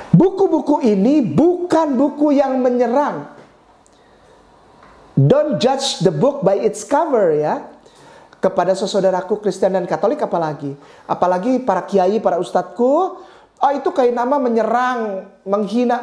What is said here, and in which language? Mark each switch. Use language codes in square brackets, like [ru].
[id] Buku-buku ini bukan buku yang menyerang. [en] Don't judge the book by its cover ya. [id] Kepada saudaraku Kristen dan Katolik apalagi para kiai, para ustadku, oh itu kayak nama menyerang, menghina.